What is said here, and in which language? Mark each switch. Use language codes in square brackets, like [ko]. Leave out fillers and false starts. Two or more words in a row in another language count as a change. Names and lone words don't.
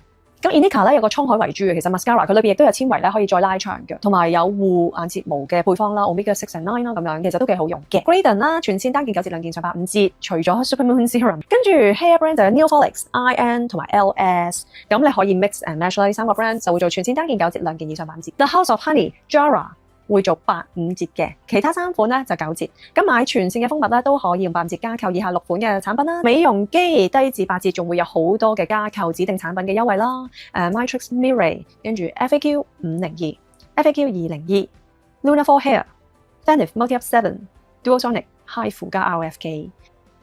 [yue] 咁 Inika 咧有個滄海遺珠嘅，其實 mascara 佢裏邊亦都有纖維咧可以再拉長嘅，同埋有護眼睫毛嘅配方啦 ，Omega 6 and 9啦咁樣，其實都幾好用嘅。Graydon 啦，全線單件9折，2件上85折，除咗 Supermoon Serum， 跟住 Hair Brand 就有 Neofolix、IN 同埋 LS， 咁你可以 [en] mix and match [yue] 啦，呢3個 brand 就會做全線單件9折，2件以上8 折。The House of Honey、Jara 會做85折嘅，其他3款咧就9折。咁買全線嘅蜂蜜咧都可以用8折加購以下6款嘅產品啦。美容機低至8折，仲會有好多嘅加購指定產品嘅優惠啦。Matrix Mirae 跟住 FAQ 502、FAQ 202、Luna for Hair、Fenif Multi Up 7、Duosonic、HIFU 加 RFK。